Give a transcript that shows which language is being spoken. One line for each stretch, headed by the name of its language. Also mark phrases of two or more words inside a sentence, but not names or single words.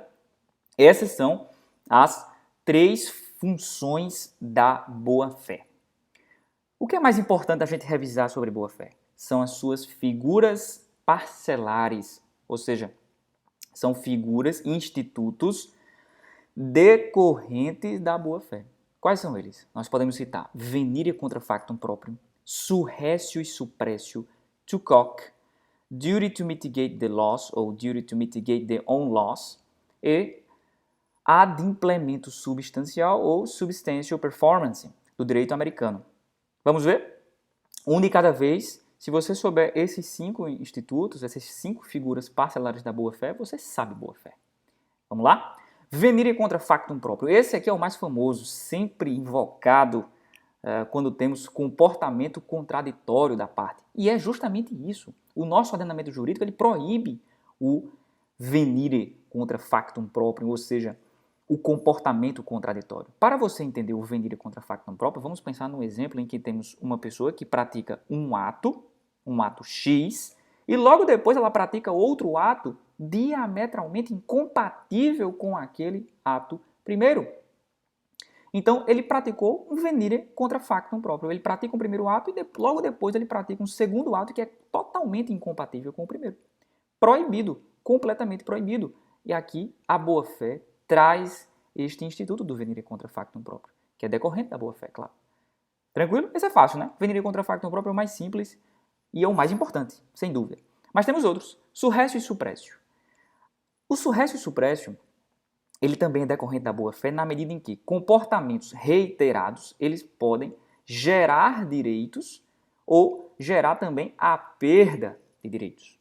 Portuguese: Essas são as 3 funções da boa-fé. O que é mais importante a gente revisar sobre boa-fé? São as suas figuras parcelares, ou seja, são figuras, institutos decorrentes da boa-fé. Quais são eles? Nós podemos citar
Latin: venire contra factum proprium,
Portuguese: surrestio e suppressio,
English: to cock, duty to mitigate the loss ou duty to mitigate the own loss
Portuguese: e adimplemento substancial ou
English: substantial performance
Portuguese: do direito americano. Vamos ver? Um de cada vez. Se você souber esses 5 institutos, essas 5 figuras parcelares da boa-fé, você sabe boa-fé. Vamos lá?
Latin: Venire contra factum próprio.
Portuguese: Esse aqui é o mais famoso, sempre invocado quando temos comportamento contraditório da parte. E é justamente isso. O nosso ordenamento jurídico ele proíbe o
Latin: venire contra factum próprio,
Portuguese: ou seja, o comportamento contraditório. Para você entender o
Latin: venire contra factum próprio,
Portuguese: vamos pensar num exemplo em que temos uma pessoa que pratica um ato X, e logo depois ela pratica outro ato diametralmente incompatível com aquele ato primeiro. Então, ele praticou um
Latin: venire contra factum próprio.
Portuguese: Ele pratica um primeiro ato e logo depois ele pratica um segundo ato que é totalmente incompatível com o primeiro. Proibido, completamente proibido. E aqui a boa-fé traz este instituto do
Latin: venire contra factum próprio,
Portuguese: que é decorrente da boa-fé, claro. Tranquilo? Esse é fácil, né?
Latin: Venire contra factum próprio
Portuguese: é o mais simples e é o mais importante, sem dúvida. Mas temos outros. Surrécio e suprécio. O surrécio e suprécio, ele também é decorrente da boa-fé na medida em que comportamentos reiterados, eles podem gerar direitos ou gerar também a perda de direitos.